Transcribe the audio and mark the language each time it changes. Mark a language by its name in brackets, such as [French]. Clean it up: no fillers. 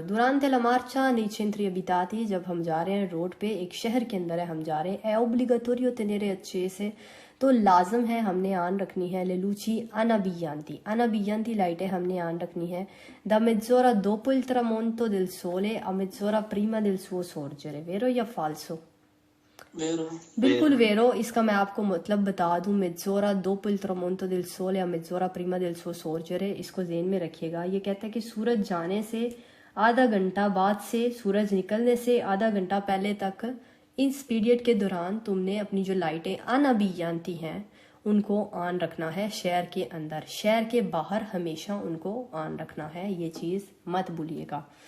[Italian] दुरांते ला मार्चा nei centri abitati, [Hindi] जब हम जा रहे हैं रोड पे, एक शहर के अंदर है हम जा रहे हैं, [Italian] è obbligatorio tenere accese, [Hindi] तो लाजम है हमने आन रखनी है [Italian] le luci anabiglianti [Hindi] लाइटें हमने आन रखनी है [Italian] da mezz'ora dopo il tramonto del sole a mezz'ora prima del suo sorgere, vero [Hindi] या falso? बिल्कुल वेरो। इसका मैं आपको मतलब बता दूं, [Italian] mezz'ora dopo il tramonto del sole a mezz'ora prima del suo sorgere, [Hindi] इसको ज़हन में रखिएगा। ये कहता है कि सूरज जाने से आधा घंटा बाद से, सूरज निकलने से आधा घंटा पहले तक, इस पीरियड के दौरान तुमने अपनी जो लाइटें अनाबियांती हैं उनको ऑन रखना है शहर के अंदर। शहर के बाहर हमेशा उनको ऑन रखना है, ये चीज़ मत भूलिएगा।